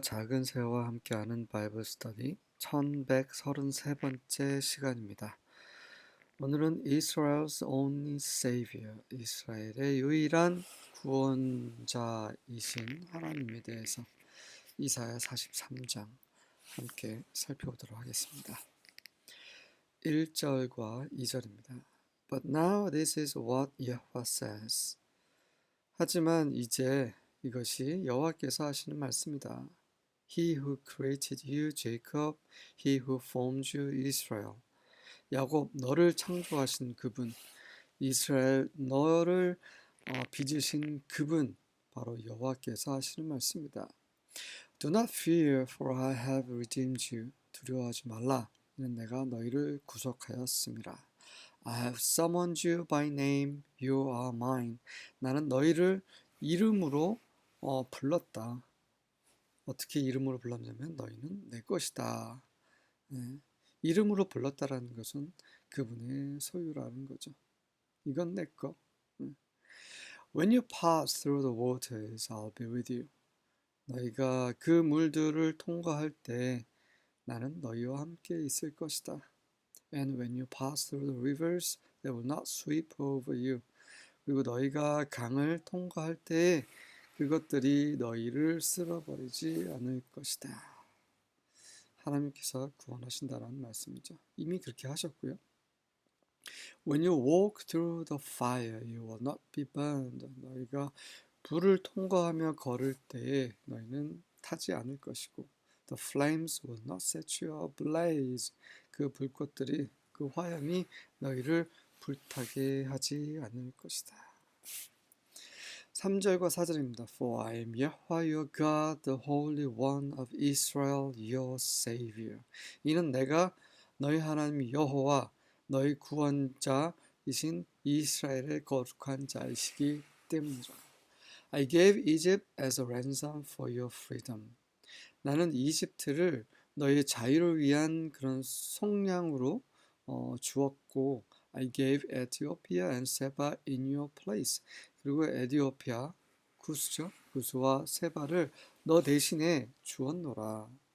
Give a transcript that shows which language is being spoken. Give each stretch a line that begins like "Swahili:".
Korean: 작은 새와 함께하는 바이블 스터디 1133번째 시간입니다. 오늘은
English: Israel's only Savior,
Korean: 이스라엘의 유일한 구원자이신 하나님에 대해서 이사야 43장 함께 살펴보도록 하겠습니다. 1절과 2절입니다.
English: But now this is what Yahweh says.
Korean: 하지만 이제 이것이 여호와께서 하시는 말씀이다.
English: He who created you, Jacob, he who formed you, Israel.
Korean: 야곱, 너를 창조하신 그분, 이스라엘, 너를 빚으신 그분, 바로 여호와께서 하시는 말씀이다.
English: Do not fear, for I have redeemed you.
Korean: 두려워하지 말라, 이는 내가 너희를 구속하였음이라. I have summoned you by name, you are mine. 나는 너희를 이름으로 불렀다. 어떻게 이름으로 불렀냐면 너희는 내 것이다. 네. 이름으로 불렀다라는 것은 그분의 소유라는 거죠. 이건 내 거.
English: When you pass through the waters, I'll be with you.
Korean: 너희가 그 물들을 통과할 때 나는 너희와 함께 있을 것이다.
English: And when you pass through the rivers, they will not sweep over you.
Korean: 그리고 너희가 강을 통과할 때 그것들이 너희를 쓸어버리지 않을 것이다. 하나님께서 구원하신다라는 말씀이죠. 이미 그렇게 하셨고요.
English: When you walk through the fire, you will not be burned.
Korean: 너희가 불을 통과하며 걸을 때에 너희는 타지 않을 것이고
English: The flames will not set you ablaze.
Korean: 그 불꽃들이, 그 화염이 너희를 불타게 하지 않을 것이다. 3절과 4절입니다.
English: For I am Yahweh your God, the Holy One of Israel, your Savior.
Korean: 이는 내가 너희 하나님 여호와, 너희 구원자이신 이스라엘의 거룩한 자이시기 때문이라.
English: I gave Egypt as a ransom for your freedom.
Korean: 나는 이집트를 너희의 자유를 위한 그런 속량으로 주었고
English: I gave Ethiopia and Seba in your place.
Korean: 그리고 에디오피아, 구스죠. 구스와 세바를 너 대신에 주었노라.